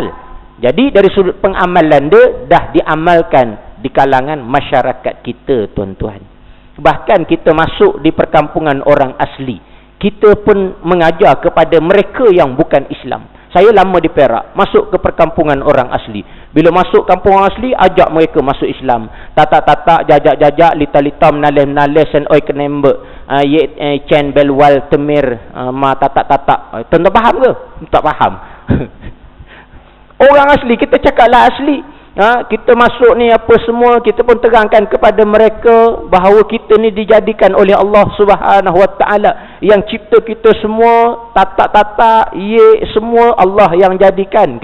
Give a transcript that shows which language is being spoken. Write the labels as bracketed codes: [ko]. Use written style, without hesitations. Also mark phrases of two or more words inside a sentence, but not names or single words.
[ms] Jadi dari sudut pengamalan dia dah diamalkan di kalangan masyarakat kita tuan-tuan. Bahkan kita masuk di perkampungan orang asli, kita pun mengajar kepada mereka yang bukan Islam. Saya lama di Perak, masuk ke perkampungan orang asli. Bila masuk kampung orang asli, ajak mereka masuk Islam. Tatak-tatak, jajak-jajak, lita-lita, menalih-menalih, sen oi kenembek, chen belwal temir, ma tatak-tatak. Tuan-tuan faham ke? Tak faham. Orang asli, kita cakaplah asli. Kita masuk ni apa semua, kita pun terangkan kepada mereka bahawa kita ni dijadikan oleh [ar] الله سبحانه وتعالى [ms] yang cipta kita semua, tatak-tatak, semua Allah yang jadikan.